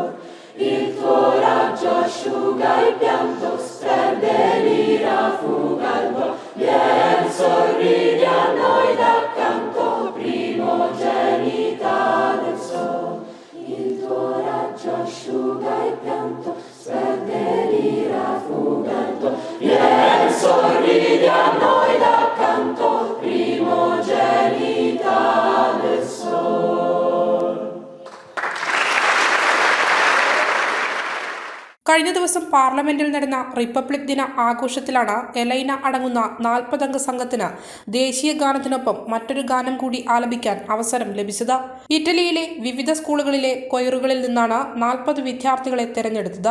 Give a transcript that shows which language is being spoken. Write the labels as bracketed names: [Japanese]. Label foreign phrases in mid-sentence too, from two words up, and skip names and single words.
[Italian] il tuo raggio asciuga il pianto, sperde l'ira, fuga il do, vien sorridi a noi d'accanto, primogenita del sol. Il tuo raggio asciuga il pianto, sperde l'ira, fuga il do, vien sorridi a noi d'accanto, primogenita del sol. [Malayalam] കഴിഞ്ഞ ദിവസം പാർലമെന്റിൽ നടന്ന റിപ്പബ്ലിക് ദിന ആഘോഷത്തിലാണ് എലൈന അടങ്ങുന്ന 40 അംഗ സംഘത്തിന് ദേശീയ ഗാനത്തിനൊപ്പം മറ്റൊരു ഗാനം കൂടി ആലപിക്കാൻ അവസരം ലഭിച്ചത്. ഇറ്റലിയിലെ വിവിധ സ്കൂളുകളിലെ കൊയറുകളിൽ നിന്നാണ് 40 വിദ്യാർത്ഥികളെ തെരഞ്ഞെടുത്തത്.